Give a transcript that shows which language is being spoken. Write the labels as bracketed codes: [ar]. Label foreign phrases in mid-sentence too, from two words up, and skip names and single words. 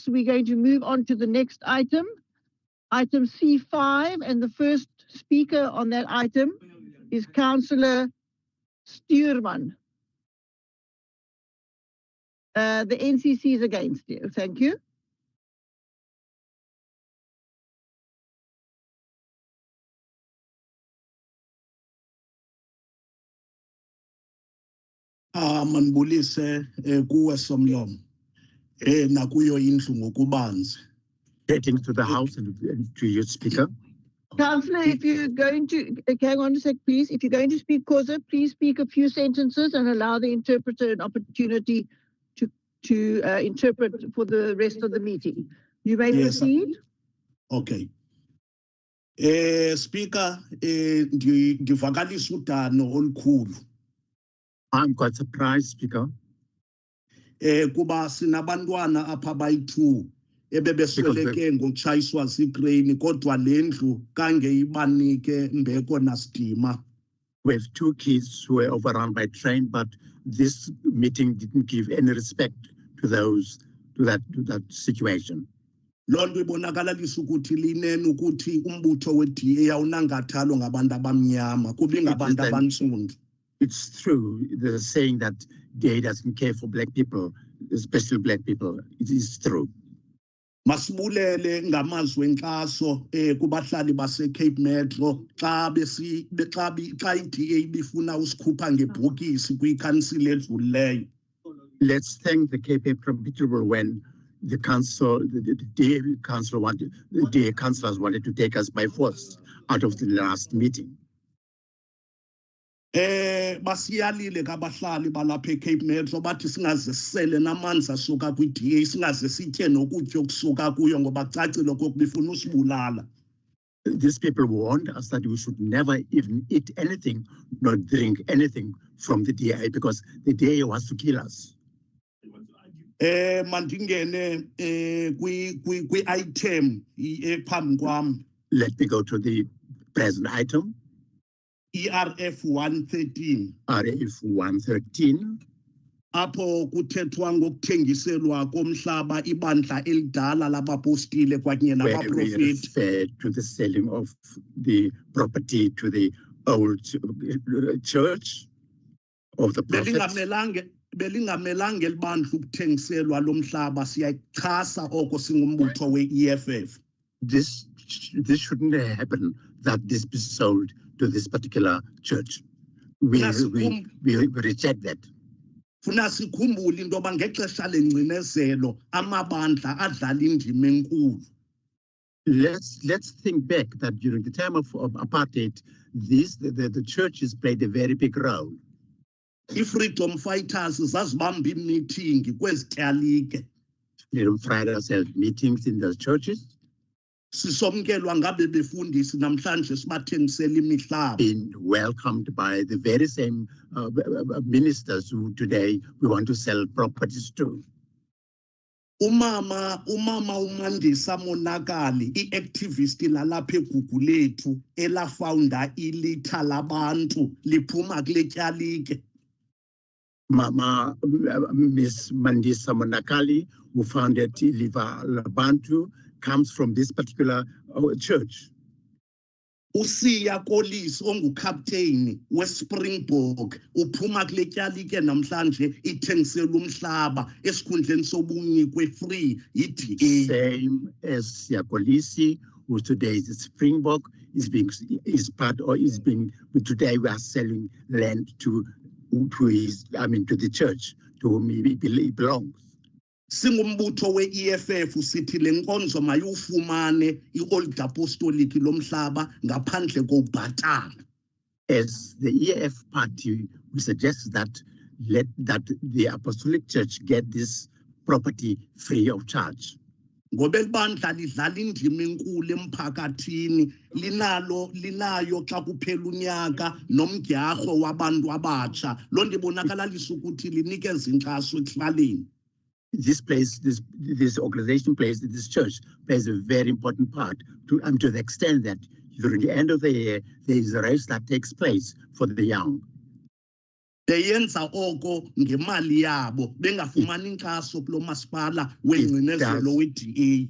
[en] We're going to move on to the next item, item C5, and the first speaker on that item is Councillor Stuurman. The NCC is against you. Thank you. [xh] Manibulise kuwe Somlom nakuyo indlu ngokubanzi. [en] Getting to the House and to your Speaker. Councillor, if you're going to, hang on a sec, please. If you're going to speak, Khoza, please speak a few sentences and allow the interpreter an opportunity to interpret for the rest of the meeting. You may proceed. Okay. Speaker, [xh] ndivakalisa udano olukhulu. [en] I'm quite surprised, Speaker. [xh] Kuba sinabantwana apha bayi-2 ebebesweleke ngokutshayiswa ziikreyini kodwa le ndlu kange ibanike mbeko nasidima. [en] We have 2 kids who were overrun by train, but this meeting didn't give any respect to that situation. [xh] Loo nto ibonakalisa ukuthi linene ukuthi umbutho we-DA awunankathalo ngabantu abamnyama, kubi ngabantu abantsundu. [en] It's true. They're saying that DA doesn't care for black people, especially black people. It is true. [xh] Masibulele ngamazwi enkxaso kubahlali base-Cape Metro xa i-DA bifuna usikhupha ngebhokisi kwikhansile edlulileyo. [en] Let's thank the Cape Metro people when the council, the DA council wanted, the DA councillors wanted to take us by force out of the last meeting. [xh] Basiyalile kabahlali balapha eCape Metro bathi singaze sisele namanzi asuka kwi-DA singaze sitye nokutya okusuka kuyo ngoba cacile okokuba ifuna usibulala. [en] These people warned us that we should never even eat anything, nor drink anything from the DA because the DA wants to kill us. [xh] Mandingene kwi-item ephambi kwam. [en] Let me go to the present item. ERF 113. RF 113. [xh] Apho kuthethwa ngokuthengiselwa komhlaba ibandla elidala labapostile kwakunye nabaprofeti. [en] Where we refer to the selling of the property to the old church of the prophets. [xh] Belingamelanga elibandla ukuthengiselwa lo mhlaba siyachasa oko singumbutho we-EFF. [en] This shouldn't happen, that this be sold to this particular church. We reject that. [xh] Funa sikhumbule into yoba ngexesha lengcinezelo amabandla adlala indima enkulu. [en] Let's think back that during the time of apartheid, the churches played a very big role. [xh] I- [en] freedom fighters [xh] zazibamba imeeting kwezityalike. [en] Freedom fighters held meetings in the churches. [xh] Sisomkelwa ngabe befundisi namhlanje sibathengisela imihlaba. [en] Being welcomed by the very same ministers who today we want to sell properties to. [xh] Umama uMandisa Monakali, i-activist lalapha eGugulethu elafounder ilitha labantu liphuma kule tyalike. [en] Mama, Miss Mandisa Monakali, who founded Liva Labantu, comes from this particular church. [xh] Usiya Kolisi ongukapteni weSpringbok uphuma kule tyalike namhlanje ithengisela umhlaba esikhundleni sobunikwe free yi-DA. [en] Same as Siyakolisi, who today is Springbok, today we are selling land to the church to whom he belongs. [xh] Singumbutho we-EFF sithi le nkonzo mayufumane i-Old Apostolic lo mhlaba ngaphandle kokubhatala. [en] As the EFF party, we suggest that the Apostolic Church get this property free of charge. [xh] Ngoba elibandla lidlala indima enkulu emphakathini linayo xa kuphela unyaka nomdyarho wabantu abatsha loo nto ibonakalisa ukuthi linikeza inkxaso ekuhlaleni. [en] This organization this church plays a very important part to the extent that during the end of the year, there is a race that takes place for the young. [xh] Beyenza oko ngemali yabo bengafumani inkxaso kulo masipala wengcinezelo we-DA.